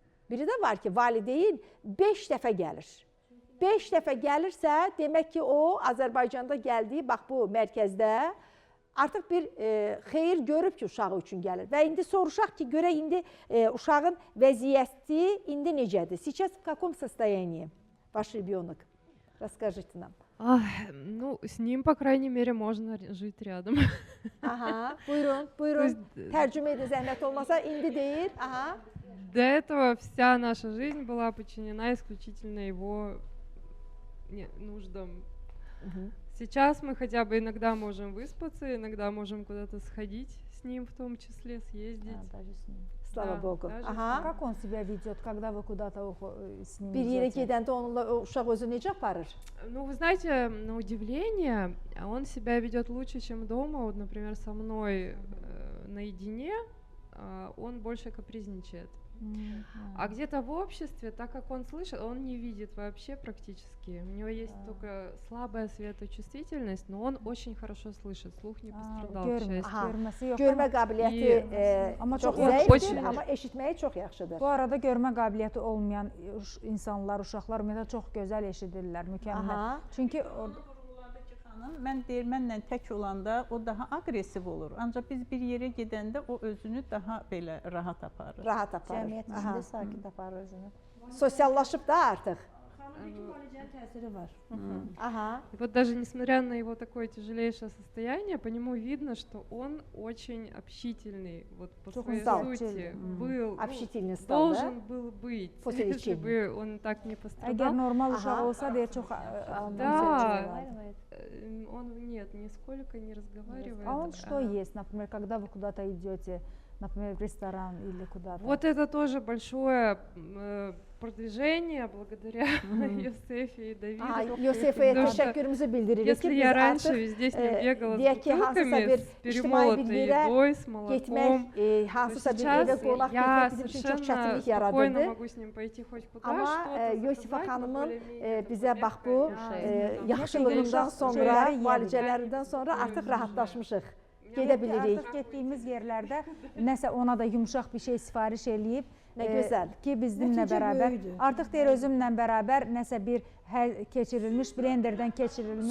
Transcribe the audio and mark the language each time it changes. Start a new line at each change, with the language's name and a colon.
Azerbaijani: Biri də var ki, valideyn 5 dəfə gəlir. 5 dəfə gəlirsə, demək ki, o Azərbaycanda gəldiyi, bax bu mərkəzdə artıq bir xeyir görüb ki, uşağı üçün gəlir. Və indi soruşaq ki, görək indi uşağın vəziyyəti indi necədir?
Russian: Сейчас в каком состоянии ваш ребенок? Расскажите нам. Ну, с ним, по крайней мере, можно жить рядом.
Azerbaijani: Aha, buyurun, buyurun. Tərcümə edin, zəhmət olmasa, indi deyir. Aha.
Russian: До этого вся наша жизнь была подчинена исключительно его нуждам. Сейчас мы хотя бы иногда можем выспаться, иногда можем куда-то сходить с ним, в том числе съездить. Даже с ним. Слава Богу. Ага. Как он себя ведет, когда вы куда-то с ним
Azerbaijani: Bir yerə gedəndə onunla uşaq özü necə aparır?
Russian: Ну, вы знаете, на удивление, он себя ведет лучше, чем дома. Вот, например, со мной наедине он больше капризничает. А где-то в обществе, так как он слышит, он не видит вообще практически. У него есть только слабая светочувствительность, но он очень хорошо слышит. Слух не пострадал, к счастью.
Azerbaijani: Görmə qabiliyyəti amma çox çox zəifdir, amma eşitməyi çox yaxşıdır. Bu arada görmə qabiliyyəti olmayan insanlar, uşaqlar ümumiyyətlə çox gözəl eşidirlər, mükəmməl. Çünki mən deyirmənlə tək olanda o daha aqressiv olur. Ancaq biz bir yerə gedəndə o özünü daha belə rahat aparır. Rahat aparır. Cəmiyyət içində sakit aparır özünü. Sosiallaşıb da artıq. Təsiri var.
Russian: И вот даже несмотря на его такое тяжелейшее состояние, по нему видно, что он очень общительный, вот по своей сути был, должен был быть, если бы он так не пострадал.
Azerbaijani: Əgər normal uşaq olsa deyə çox
Russian: Да, он нет, нисколько не разговаривает. А он что ест, например, когда вы куда-то идете, например, в ресторан или куда-то? Вот это тоже большое продвижение благодаря Йосефе и Давиду.
Azerbaijani: Yosefəyə təşəkkürümüzü bildiririk ki,
Russian: Если я раньше везде с ним бегала с бутылками, с перемолотой едой, с молоком, то сейчас я совершенно спокойно могу с ним пойти хоть куда,
Azerbaijani: Amma Yosifə xanımın bizə bax bu yaxşılığından sonra, müalicələrindən sonra artıq rahatlaşmışıq. Gedə bilirik. Artıq getdiyimiz yerlərdə nəsə ona da yumşaq bir şey sifariş eləyib. Nə gözəl. Ki bizimlə bərabər. Artıq deyir özümlə bərabər nəsə bir keçirilmiş, blenderdən keçirilmiş.